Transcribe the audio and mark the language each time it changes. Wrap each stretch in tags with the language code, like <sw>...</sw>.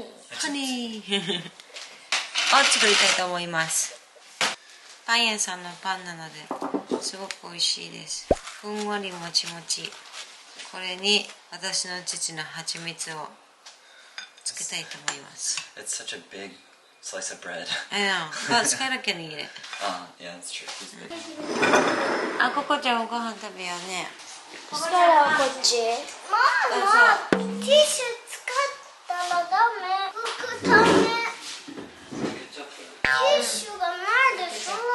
<ja>ハニーを作りたいと思います。パン屋さんのパンなのですごく美味しいです。ふんわりもちもち。これに私の父の蜂蜜をつけたいと思います。</ja> <en>It's such a big slice of bread. I know, but Skylar can eat it. Yeah, that's true. He's big.</en> <ja>あ、ココちゃんご飯食べようね。そしたらこっち。ママ、ティッシュ使ったらダメ。服ダメ。ティッシュがないでしょ。</ja>